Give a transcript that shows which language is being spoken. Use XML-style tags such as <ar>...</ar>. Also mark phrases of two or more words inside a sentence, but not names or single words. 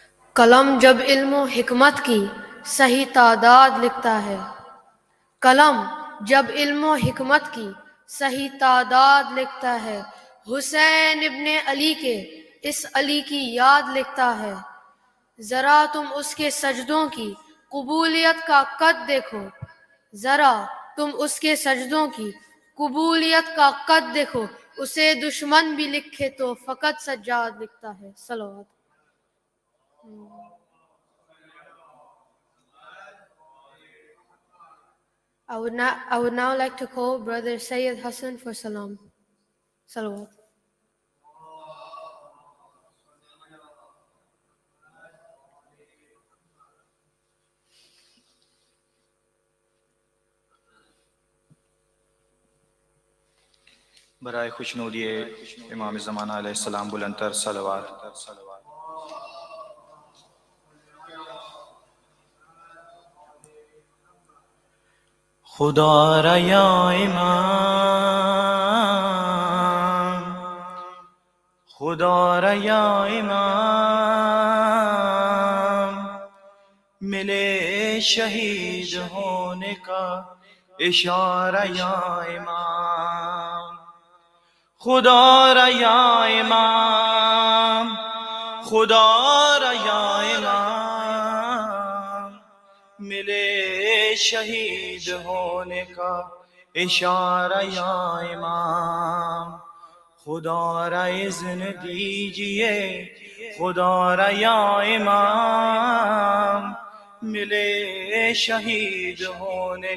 <ur>قلم جب علم و حکمت کی صحیح تعداد لکھتا ہے، قلم جب علم و حکمت کی صحیح تعداد لکھتا ہے، حسین ابن علی کے اس علی کی یاد لکھتا ہے، ذرا تم اس کے سجدوں کی قبولیت کا قد دیکھو، ذرا تم اس کے سجدوں کی قبولیت کا قد دیکھو، اسے دشمن بھی لکھے تو فقط سجاد لکھتا ہے. صلوات.</ur> <en>I would now like to call Brother Sayyid Hassan for salam. Salawat.</en> <ur>برائے خوشنودی امام زمانہ</ur> <ar>علیہ السلام</ar> <ur>بلند تر صلوات. خدا را یا امام، خدا را یا امام، ملے شہید ہونے کا اشارہ یا امام، خدا را یا امام، خدا را یا امام، ملے شہید ہونے کا اشارہ یا امام، خدا را اذن دیجئے، خدا را یا امام، ملے شہید ہونے</ur>